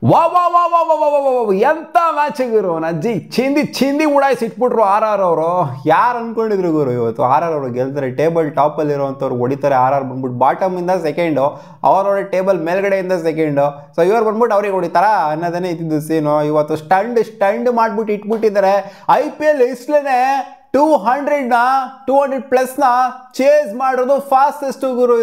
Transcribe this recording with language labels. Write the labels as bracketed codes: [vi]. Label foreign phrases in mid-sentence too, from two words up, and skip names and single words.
[kn] ವಾ ವಾ ವಾ ವಾ ವಾ ವಾ ವಾ ವಾ ವಾ ಎಂತ ಮ್ಯಾಚಿಗಿರು ಅಜ್ಜಿ ಚಿಂದಿ ಉಡಾಯಿಸಿ ಇಟ್ಬಿಟ್ರು ಆರ್ ಅವರು. ಯಾರು ಅನ್ಕೊಂಡಿದ್ರು ಗುರು ಇವತ್ತು ಆರ್ ಅವರು ಗೆಲ್ತಾರೆ, ಟೇಬಲ್ ಟಾಪಲ್ಲಿ ಇರುವಂಥವ್ರು ಹೊಡಿತಾರೆ. ಆರ್ ಬಂದ್ಬಿಟ್ಟು ಬಾಟಮಿಂದ ಸೆಕೆಂಡು, ಅವರವರ ಟೇಬಲ್ ಮೇಲ್ಗಡೆಯಿಂದ ಸೆಕೆಂಡು. ಸೊ ಇವ್ರು ಬಂದ್ಬಿಟ್ಟು ಅವ್ರಿಗೆ ಹೊಡಿತಾರ ಅನ್ನೋದನ್ನೇ ಇದ್ದಿದ್ದು ಸೀನು. ಇವತ್ತು ಸ್ಟಂಡ್ ಮಾಡ್ಬಿಟ್ಟು ಇಟ್ಬಿಟ್ಟಿದ್ದಾರೆ. IPL ಇಸ್ಲೇನೆ 200+ ಚೇಸ್ ಮಾಡೋದು ಫಾಸ್ಟೆಸ್ಟ್ ಗುರು.